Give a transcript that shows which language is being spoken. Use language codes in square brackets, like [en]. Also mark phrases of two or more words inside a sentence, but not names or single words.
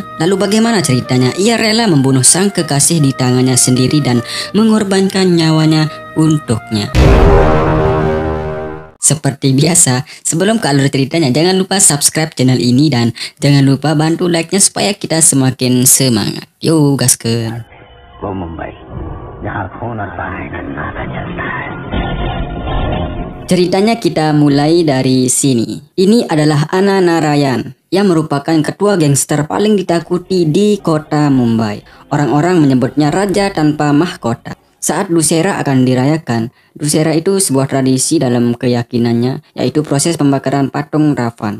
[id] Lalu bagaimana ceritanya? Ia rela membunuh sang kekasih di tangannya sendiri dan mengorbankan nyawanya untuknya. Seperti biasa, sebelum ke alur ceritanya, jangan lupa [en] subscribe channel [id] ini dan jangan lupa bantu like-nya supaya kita semakin semangat. Yo, gaskeun. [hi] वो मुंबई जहाँ खून और पानी का नाता चलता है. [id] Ceritanya kita mulai dari sini. Ini adalah Anna Narayan yang merupakan ketua gangster paling ditakuti di kota Mumbai. Orang-orang menyebutnya raja tanpa mahkota. Saat Dussehra akan dirayakan, Dussehra itu sebuah tradisi dalam keyakinannya, yaitu proses pembakaran patung Ravan.